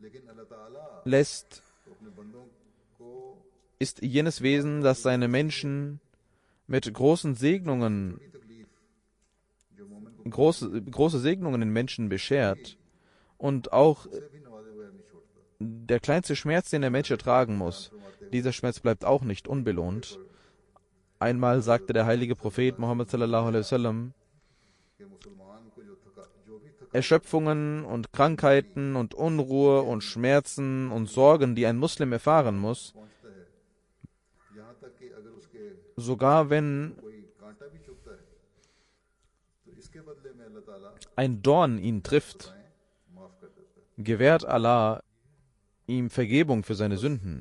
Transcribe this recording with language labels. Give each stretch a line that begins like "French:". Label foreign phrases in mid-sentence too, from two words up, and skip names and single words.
German: ist jenes Wesen, das seine Menschen mit großen Segnungen, große Segnungen den Menschen beschert und auch der kleinste Schmerz, den der Mensch ertragen muss, dieser Schmerz bleibt auch nicht unbelohnt. Einmal sagte der heilige Prophet Muhammad
Arabic: صلى الله عليه وسلم,
German: Erschöpfungen und Krankheiten und Unruhe und Schmerzen und Sorgen, die ein Muslim erfahren muss, sogar wenn ein Dorn ihn trifft, gewährt Allah ihm Vergebung für seine Sünden.